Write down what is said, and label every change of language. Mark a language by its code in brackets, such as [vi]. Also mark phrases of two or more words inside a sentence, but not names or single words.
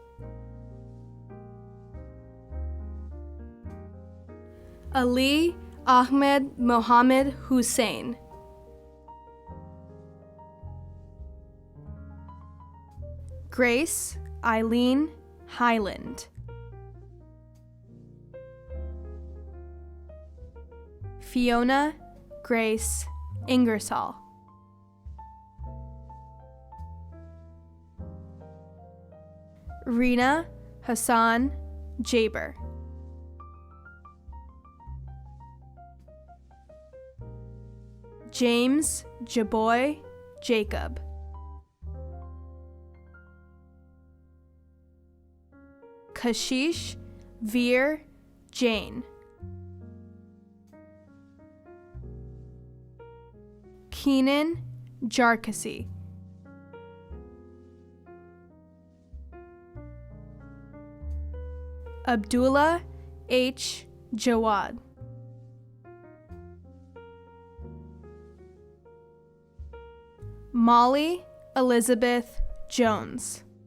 [en] Ali Ahmed Mohammed Hussein. Grace Eileen Highland. Fiona Grace Ingersoll. Rina Hassan Jaber. James Jaboy Jacob. Kashish Veer Jane. Keenan Jarkasi. Abdullah H. Jawad. Molly Elizabeth Jones.